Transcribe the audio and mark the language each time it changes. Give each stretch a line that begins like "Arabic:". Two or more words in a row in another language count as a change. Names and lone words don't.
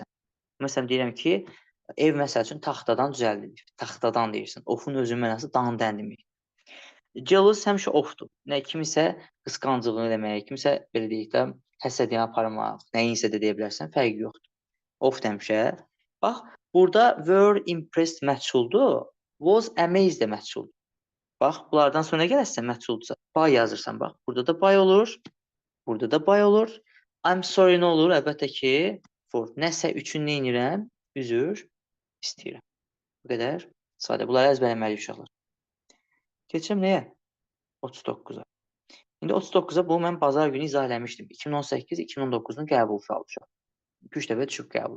Azerbaijani: Məsələn, deyirəm ki, ev məsəl üçün taxtadan düzəldilir. Taxtadan deyirsən. Ofun özünün mənası dan-dən demək. Jealous həmişə ofdur. Nə kimisə qısqancılığını demək, kimisə belə deyək də həsədiyyə aparmaq, nəyinsə də deyə bilərsən, fərqi yoxdur. Of həmişə. Bax, burada
English: were impressed
Azerbaijani: məhsuldur,
English: was amazed
Azerbaijani: də məhsuldur. Bax, bunlardan sonra gələsən məhsuldursa, by yazırsan, bax. Burada da by olur, burada da by olur.
English: I'm sorry
Azerbaijani: nə olur? Əlbəttə ki, for. Nəsə üçün nə edirəm? Üzr istəyirəm. Bu qədər sadə. Bunları əzbərləməliyik uşaqlar. Keçəm nəyə? 39-a. İndi 39-a bunu mən bazar günü izah eləmişdim. 2018-2019-un qəbul sualı. 2-3 dəfə düşüb qəbula.